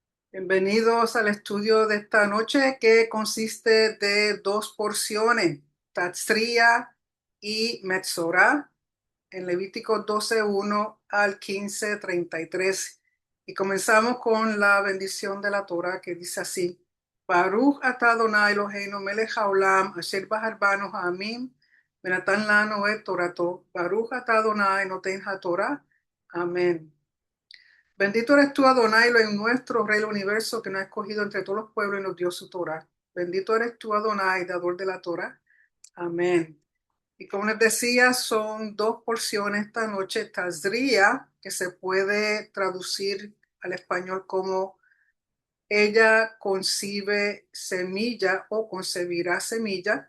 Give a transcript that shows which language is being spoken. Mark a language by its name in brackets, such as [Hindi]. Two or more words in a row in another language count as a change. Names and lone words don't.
[Spanish] Bienvenidos al estudio de esta noche que consiste de dos porciones, Tatzria y Metzorah, en Levítico 12:1 al 15:33. Y comenzamos con la bendición de la Torah que dice así: [Hebrew] ברוך אתה אדוני אלוהינו מלך העולם אשר בחר בנו העמים ונתן לנו את תורתו. ברוך אתה אדוני נותן התורה. [Spanish] Amén. Bendito eres tú, Adonai, en nuestro Rey del Universo, que nos ha escogido entre todos los pueblos y nos dio su Torah. Bendito eres tú, Adonai, dador de la Torah. Amén. Y como les decía, son dos porciones esta noche. Tazria, que se puede traducir al español como ella concibe semilla o concebirá semilla.